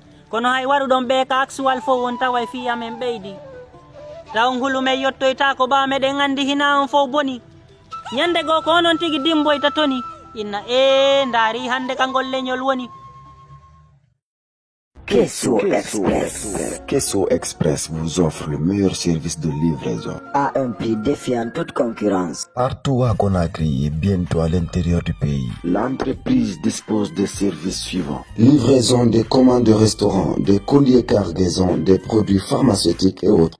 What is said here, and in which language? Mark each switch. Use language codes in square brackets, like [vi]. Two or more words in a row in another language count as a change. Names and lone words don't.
[ff] Kono hay waruɗon ɓe ka aksuwal fo won tawa e fi amen ɓeydi. Taw hulu men yottoyta ko ɓa meɗen andi hina on fo boni. Nyande go ko onon tigi dimboyta toni. Inna e ndaari hande ka ngol leñol woni. [fr] Kesso Express. Kesso Express vous offre le meilleur service de livraison. À un prix défiant toute concurrence. Partout à Conakry et bientôt à l'intérieur du pays. L'entreprise dispose des services suivants. Livraison des commandes de restaurants, des colis et cargaisons, des produits pharmaceutiques et autres.